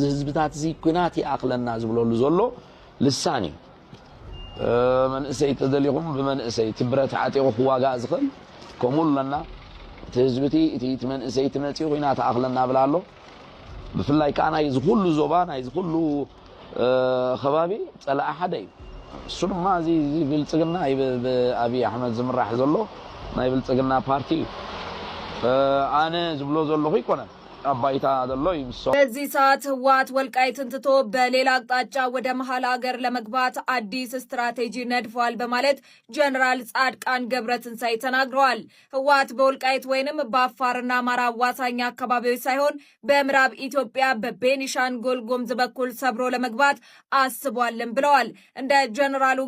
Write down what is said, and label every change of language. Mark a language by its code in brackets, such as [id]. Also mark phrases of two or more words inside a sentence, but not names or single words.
[ti] ህዝብታት እዚ ኩናት ይኣኽለና ዝብለሉ ዘሎ ልሳን እዩ መንእሰይ ተደሊኹም ብመንእሰይ እቲ ብረት ዓጢቑ ክዋጋእ ዝኽእል ከምኡ ኣለና እቲ ህዝቢ እቲ መንእሰይ ትመፂኡ ኩናት ኣኽለና ብላ ኣሎ ብፍላይ ከዓ ናይ ዝኩሉ ዞባ ናይ ዝኩሉ ከባቢ ፀላእ ሓደ እዩ እሱ ድማ እዚ ብልፅግና ብኣብይ ኣሕመድ ዝምራሕ ዘሎ ናይ ብልፅግና ፓርቲ እዩ ኣነ ዝብሎ ዘለኹ ይኮነን አባይታ ዘሎ ይምሶ [am] በዚህ ሰዓት ህወሓት ወልቃይትን ትቶ በሌላ አቅጣጫ ወደ መሀል ሀገር ለመግባት አዲስ ስትራቴጂ ነድፏል በማለት ጀነራል ጻድቃን ገብረትንሳኤ ተናግረዋል። ህወሓት በወልቃይት ወይንም በአፋርና አማራ አዋሳኝ አካባቢዎች ሳይሆን በምዕራብ ኢትዮጵያ በቤኒሻንጉል ጉሙዝ በኩል ሰብሮ ለመግባት አስቧልም ብለዋል። እንደ ጀነራሉ